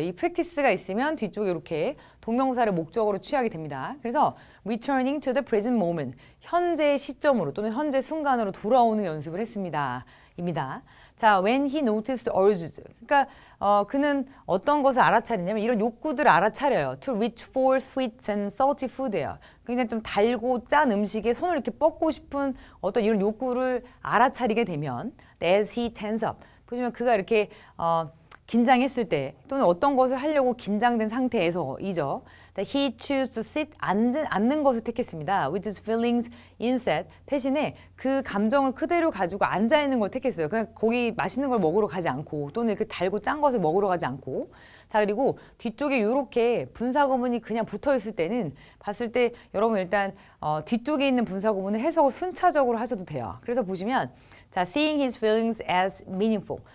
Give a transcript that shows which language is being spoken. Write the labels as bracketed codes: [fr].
[ko] 이 practice가 있으면 뒤쪽에 이렇게 동명사를 목적으로 취하게 됩니다. 그래서 [en] returning to the present moment, [ko] 현재 시점으로 또는 현재 순간으로 돌아오는 연습을 했습니다. 입니다. 자, [en] when he noticed urges. [ko] 그러니까 그는 어떤 것을 알아차리냐면 이런 욕구들을 알아차려요. [en] To reach for sweet and salty food예요. [ko] 굉장히 좀 달고 짠 음식에 손을 이렇게 뻗고 싶은 어떤 이런 욕구를 알아차리게 되면 [en] as he tense up. [ko] 보시면 그가 이렇게 긴장했을 때 또는 어떤 것을 하려고 긴장된 상태에서이죠. [en] He chose to sit [ko] 앉는 것을 택했습니다. [en] With his feelings instead. [ko] 대신에 그 감정을 그대로 가지고 앉아 있는 걸 택했어요. 그냥 거기 맛있는 걸 먹으러 가지 않고 또는 이렇게 달고 짠 것을 먹으러 가지 않고. 자, 그리고 뒤쪽에 이렇게 분사구문이 그냥 붙어 있을 때는 봤을 때 여러분 일단 뒤쪽에 있는 분사구문을 해석을 순차적으로 하셔도 돼요. 그래서 보시면 자, [en] seeing his feelings as meaningful.